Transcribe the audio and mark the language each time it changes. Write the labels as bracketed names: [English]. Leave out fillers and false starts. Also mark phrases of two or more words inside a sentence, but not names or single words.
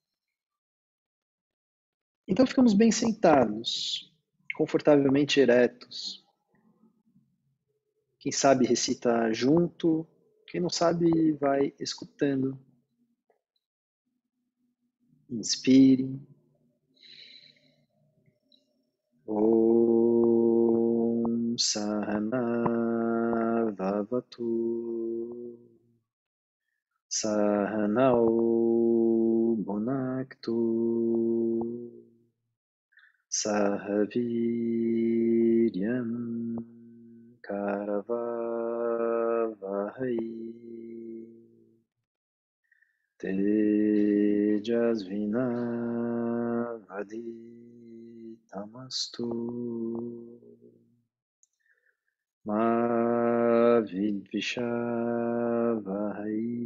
[Portuguese] Então ficamos bem sentados, confortavelmente eretos. Quem sabe recita junto, quem não sabe vai escutando. Inspire. [Sanskrit] ॐ सहना ववतु सहनओ भुनक्तु सहवीर्यम् करवावहै तेजस्विनवदितमस्तु मा विद्विषावहै